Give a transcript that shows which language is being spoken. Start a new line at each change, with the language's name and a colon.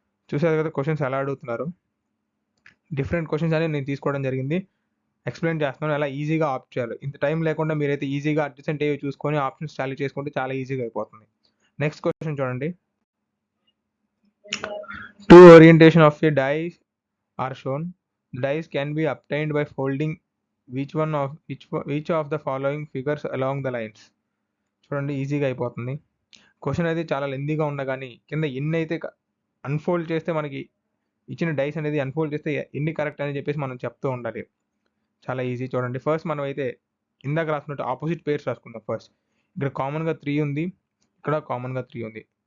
Telugu: చూసారు కదా క్వశ్చన్స్ ఎలా అడుగుతున్నారు. డిఫరెంట్ క్వశ్చన్స్ అనేది నేను తీసుకోవడం జరిగింది, ఎక్స్ప్లెయిన్ చేస్తున్నాను ఎలా ఈజీగా ఆప్ట్ చేయాలి. ఇంత టైం లేకుండా మీరైతే ఈజీగా అడ్జసెంట్ ఏవి చూసుకొని ఆప్షన్స్ టాలీ చేసుకుంటే చాలా ఈజీగా అయిపోతుంది. నెక్స్ట్ క్వశ్చన్ చూడండి.
English: 2 orientation of a die are shown. The dice can be obtained by folding each of the following figures along the lines.
Telugu: చూడండి ఈజీగా అయిపోతుంది. క్వశ్చన్ అయితే చాలా లెందీగా ఉన్నా కానీ కింద ఎన్ని అయితే అన్ఫోల్డ్ చేస్తే మనకి ఇచ్చిన డైస్ అనేది అన్ఫోల్డ్ చేస్తే ఎన్ని కరెక్ట్ అని చెప్పేసి మనం చెప్తూ ఉండాలి. చాలా ఈజీ. చూడండి ఫస్ట్ మనం అయితే ఇందాక రాసుకున్నట్టు ఆపోజిట్ పేర్స్ రాసుకుందాం. ఫస్ట్ ఇక్కడ కామన్గా 3 ఉంది, ఇక్కడ కామన్గా 3 ఉంది.